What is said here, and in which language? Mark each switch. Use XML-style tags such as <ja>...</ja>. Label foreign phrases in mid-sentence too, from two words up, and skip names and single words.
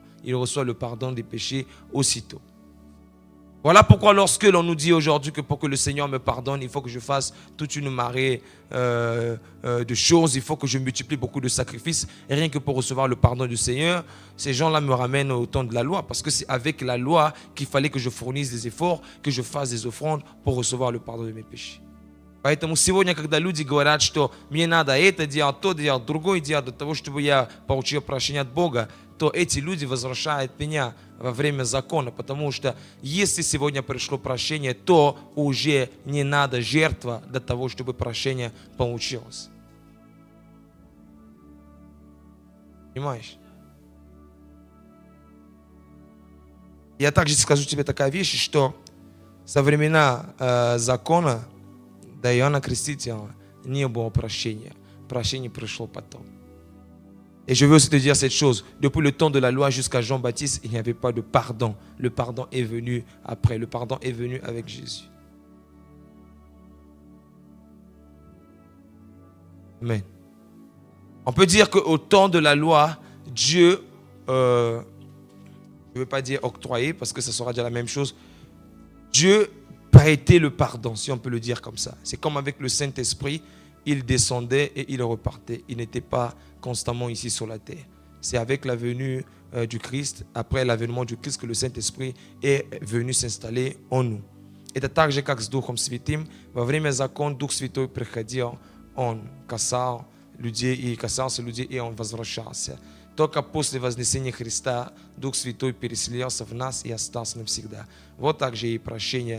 <fr>Il reçoit le pardon des péchés aussitôt. Voilà pourquoi lorsque l'on nous dit aujourd'hui que pour que le Seigneur me pardonne, il faut que je fasse toute une marée de choses, il faut que je multiplie beaucoup de sacrifices, et rien que pour recevoir le pardon du Seigneur, ces gens-là me ramènent au temps de la loi, parce que c'est avec la loi qu'il fallait que je fournisse des efforts, que je fasse des offrandes pour recevoir le pardon de mes péchés.</fr> <ru>Поэтому сегодня, когда люди говорят, что мне надо это делать, то делать, другое делать, для того, чтобы я получил прощение от Бога, то эти люди возвращают меня во время закона, потому что если сегодня пришло прощение, то уже не надо жертва для того, чтобы прощение получилось. Понимаешь? Я также скажу тебе такая вещь, что со времена закона до Иоанна Крестителя не было прощения. Прощение пришло потом.</ru> <fr>Et je veux aussi te dire cette chose. Depuis le temps de la loi jusqu'à Jean-Baptiste, il n'y avait pas de pardon. Le pardon est venu après. Le pardon est venu avec Jésus. Amen. On peut dire qu'au temps de la loi, Dieu, je ne veux pas dire octroyer parce que ça sera déjà la même chose. Dieu prêtait le pardon, si on peut le dire comme ça. C'est comme avec le Saint-Esprit. Il descendait et il repartait. Il n'était pas constamment ici sur la terre. C'est avec la venue du Christ, après l'avènement du Christ, que le Saint-Esprit est venu s'installer en nous.</fr> <ru>Это так же, как с Духом Святым. Во время закона Дух Святой приходил, Он касался людей, и Он возвращался. Только после вознесения Христа Дух Святой переселился в нас и остался навсегда. Вот так же и прощение.</ru>